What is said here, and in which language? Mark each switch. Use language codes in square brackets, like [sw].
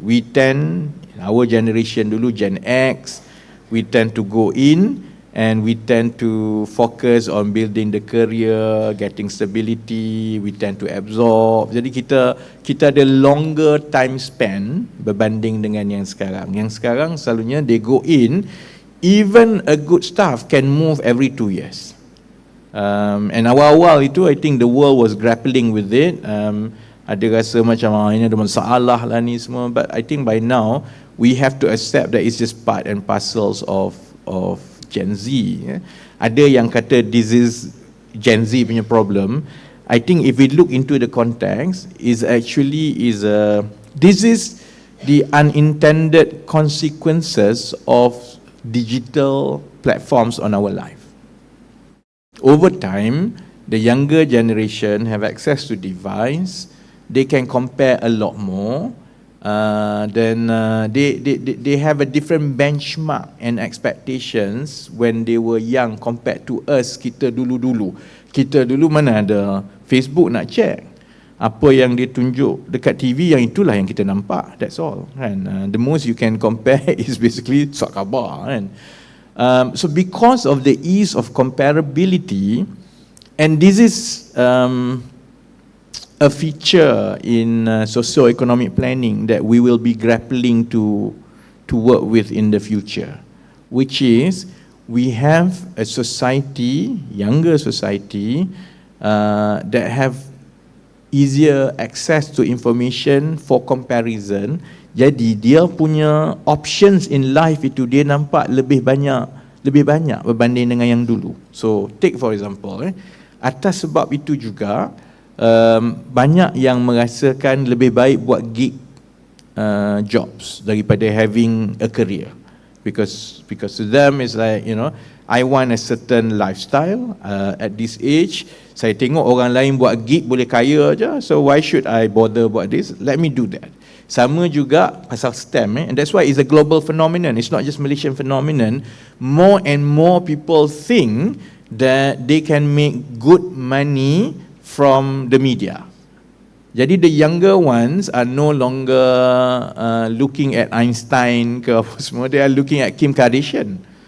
[en] We tend, our generation [ms] dulu, [en] Gen X, we tend to go in and we tend to focus on building the career, getting stability, we tend to absorb. [ms] Jadi kita ada [en] longer time span [ms] berbanding dengan yang sekarang. Yang sekarang selalunya [en] they go in, even a good staff can move every 2 years. And [ms] awal-awal itu [en] I think the world was grappling with it. [ms] Ada rasa macam ini ada masalah lah ni semua, [en] but I think by now we have to accept that it's just part and parcels of Gen Z. [ms] Ada yang kata [en] this is Gen Z [ms] punya [en] problem. I think if we look into the context, this is the unintended consequences of digital platforms on our life. Over time, the younger generation have access to device. They can compare a lot more. They have a different benchmark and expectations when they were young compared to us. [ms] Kita dulu mana ada Facebook nak check. Apa yang dia tunjuk dekat TV, yang itulah yang kita nampak. [en] That's all. Kan? The most you can compare is basically [ms] surat khabar. [en] Kan? So because of the ease of comparability, and this is a feature in socio-economic planning that we will be grappling to work with in the future, which is we have a society, younger society, that have easier access to information for comparison. [ms] Jadi dia punya options in life itu dia nampak lebih banyak berbanding dengan yang dulu. [en] So take for example, [ms] atas sebab itu juga banyak yang merasakan lebih baik buat [en] gig jobs [ms] daripada [en] having a career, because to them it's like, you know, I want a certain lifestyle at this age. [ms] Saya tengok orang lain buat gig boleh kaya aja, [en] so why should I bother [ms] buat [en] this? Let me do that. [ms] Sama juga pasal [en] STEM, and that's why it's a global phenomenon. It's not just Malaysian phenomenon. More and more people think that they can make good money from the media. Jadi the younger ones are no longer looking at Einstein [ms] ke apa semua, [en] they are looking at Kim Kardashian.